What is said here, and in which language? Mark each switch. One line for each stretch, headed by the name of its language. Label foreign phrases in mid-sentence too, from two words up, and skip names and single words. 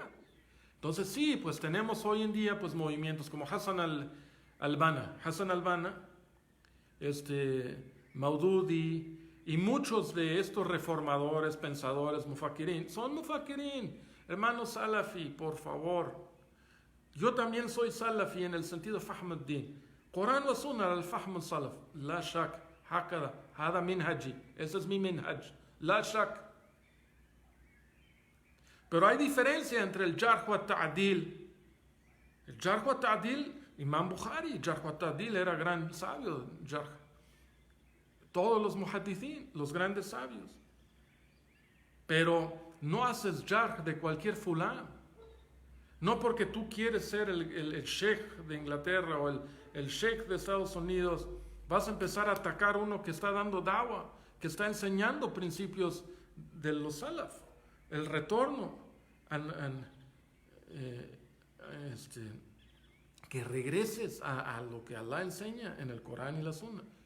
Spanish: Entonces sí, pues tenemos hoy en día pues movimientos como Hassan al-Banna, Maududi y muchos de estos reformadores, pensadores, mufakirin, son mufakirin, hermanos salafi, por favor. Yo también soy salafi en el sentido
Arabic: فهم الدين. قرآن وسنة الفهم السلف لا شك هكذا هذا منهجي,
Spanish: ese es mi minhaj,
Arabic: لا شك.
Spanish: Pero hay diferencia entre el
Arabic: جرح وتعديل.
Spanish: El
Arabic: جرح وتعديل,
Spanish: Imam Bukhari,
Arabic: جرح وتعديل
Spanish: era gran sabio, jarh. Todos los muhaddithin, los grandes sabios. Pero no haces jarh de cualquier fulano. No porque tú quieres ser el sheikh de Inglaterra o el sheikh de Estados Unidos, vas a empezar a atacar a uno que está dando dawa, que está enseñando principios de los salaf, el retorno, que regreses a lo que Allah enseña en el Corán y la Sunna.